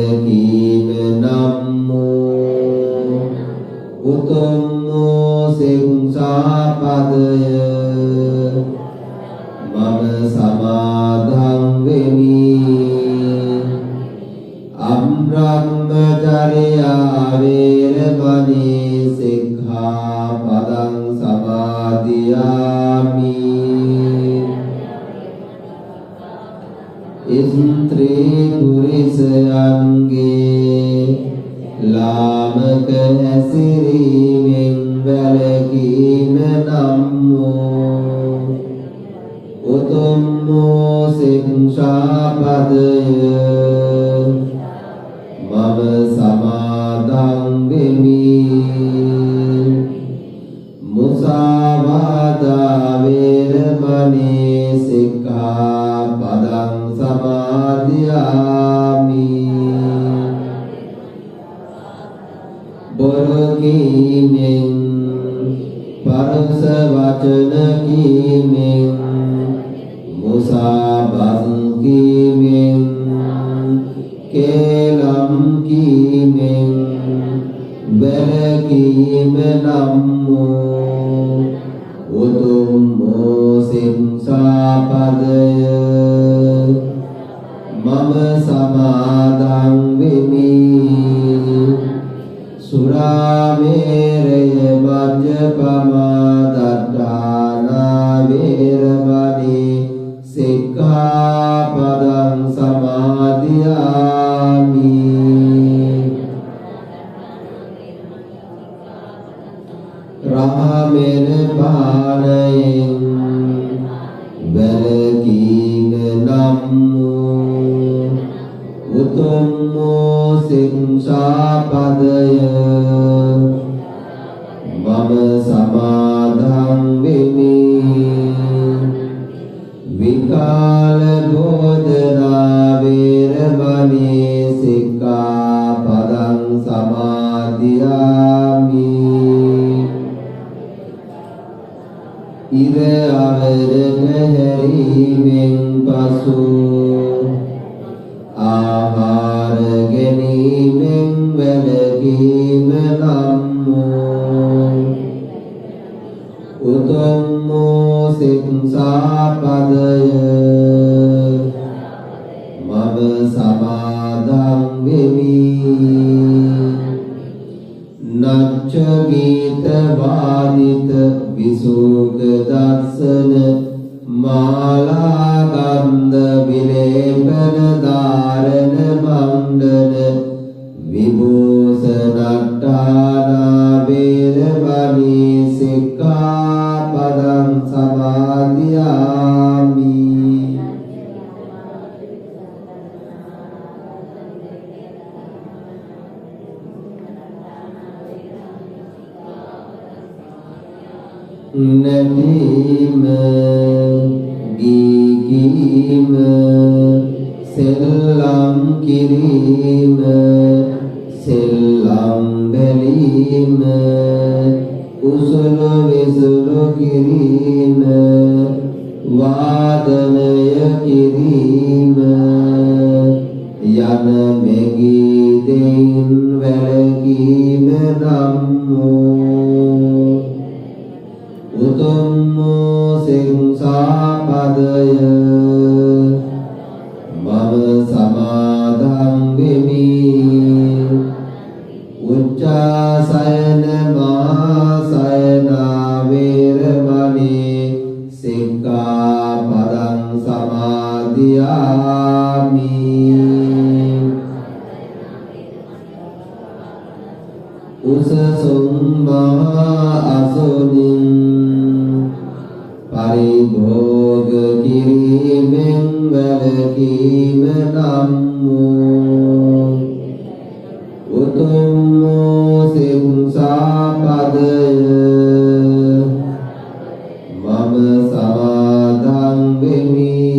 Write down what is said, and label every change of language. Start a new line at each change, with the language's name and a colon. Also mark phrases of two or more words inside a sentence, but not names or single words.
Sinhala: ගැනීම නම් වූ උතුම් වූ සික්ඛාපදය මම සමාදන් වෙමි.
Pali: අබ්‍රහ්මචර්යා වේරමණී සික්ඛාපදං සමාදියාමි.
Sinhala: ස්ත්‍රී පුරිසයන්ගේ ලාමක හැසිරීමෙන් වැළකීම නම් වූ උතුම් වූ සික්ඛාපදය මම සමාදන් වෙමි.
Pali: මුසාවාදා වේරමණී සික්ඛාපදං සමාදියාමි.
Sinhala: බොරු කීමෙන් පරස වචන කීමෙන් මුසාබස් කීමෙන් කේලම් කීමෙන් වැළකීම නම් වූ උතුම් වූ සික්ඛාපදය මම සමාදන් වෙමි.
Pali: සුරාමේරය මජ්ජපමා දත්තානා වේරමණී සික්ඛාපදං සමාදියාමි.
Sinhala: රාමේන පානයෙන් වැළකීම නම් වූ උතුම් වූ සික්ඛාපදය මම සමාදන් වෙමි.
Pali: විකාල භෝජනා වේරමණී සික්ඛාපදං සමාදියාමි.
Sinhala: ඉර අවර හැරීමෙන් පසු ආහාර ගැනීමෙන් වැළකීම නම් වූ උතුම් වූ සික්ඛාපදය මම සමාදන් වෙමි.
Pali: නච්ච ගීත වාදිත විසුක දර්ශන මාලා ගන්ධ විලේපන ධාරණ මණ්ඩන විභූෂණට්ඨානා වේරමණී සික්ඛාපදං සමාදියාමි.
Sinhala: නැදීම ගීකීම සෙල්ලම් කිරීම සෙල්ලම් බැලීම උසුළු විසුළු කිරීම වාදනය කිරීම යන මෙගී දෙයින් වැළකීම නම් වූ උතුම් වූ සික්ඛාපදය මම සමාදන් වෙමි.
Pali: උච්චාසයන මහාසයනා වේරමණී සික්ඛාපදං සමාදියාමි.
Sinhala: උසසුම් මහා අසුනින් පරිභෝග කිරීමෙන් වැළකීම නම් වූ උතුම් වූ සික්ඛාපදය මම සමාදන් වෙමි.